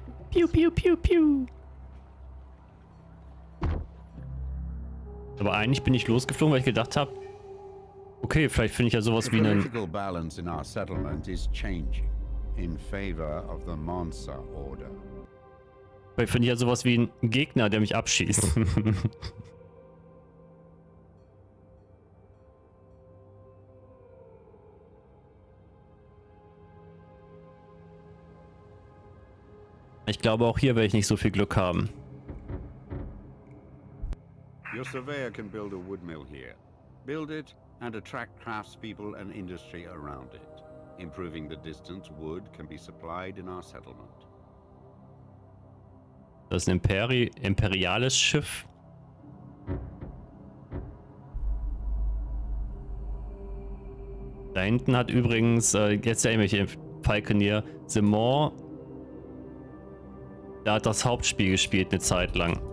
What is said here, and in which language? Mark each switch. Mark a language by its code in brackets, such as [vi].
[de] Piu, piu, piu, piu. Aber eigentlich bin ich losgeflogen, weil ich gedacht habe, okay, vielleicht finde ich ja sowas wie einen... [en] Political balance in our settlement is changing in favor of the Monster Order. [de] Vielleicht finde ich ja sowas wie einen Gegner, der mich abschießt. Ich glaube, auch hier werde ich nicht so viel Glück haben. [en] Your surveyor can build a wood mill here. Build it and attract craftspeople and industry around it. Improving the distance wood can be supplied in our settlement. [de] Das ist ein imperiales Schiff. Da hinten hat übrigens, jetzt ja irgendwelche Falconeer, Simon, da hat das Hauptspiel gespielt eine Zeit lang.